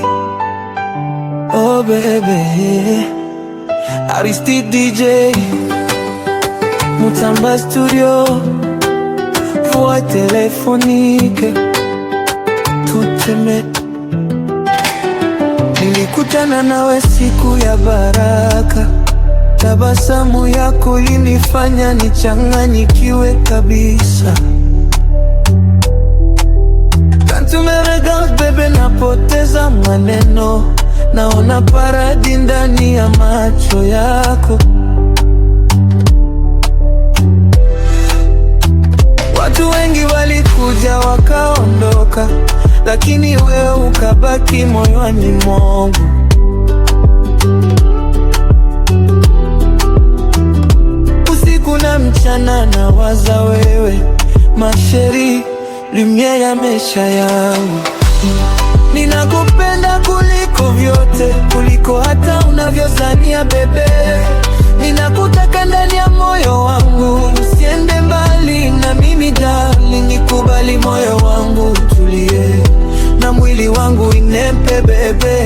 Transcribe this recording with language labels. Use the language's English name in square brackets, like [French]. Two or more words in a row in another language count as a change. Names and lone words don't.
[English] Oh baby, [French] Aristide DJ, Mutamba Studio, voix téléphonique, tout aimé. [Swahili] Nilikutana nawe siku ya baraka, tabasamu yako ilinifanya nichanganyikiwe kabisa. [French] Quand tu me regardes [Swahili] bebe, napoteza maneno, naona paradi ndani ya macho yako. Watu wengi walikuja wakaondoka, lakini wewe ukabaki moyoni mwangu. Usiku na mchana nawaza wewe, [French] ma chérie, [Swahili] lumière ya maisha yangu. Ninakupenda kuliko vyote, kuliko hata unavyozania bebe. Ninakutaka ndani ya moyo wangu, usiende mbali na mimi darling. Nikubali moyo wangu tulie, na mwili wangu inepe bebe.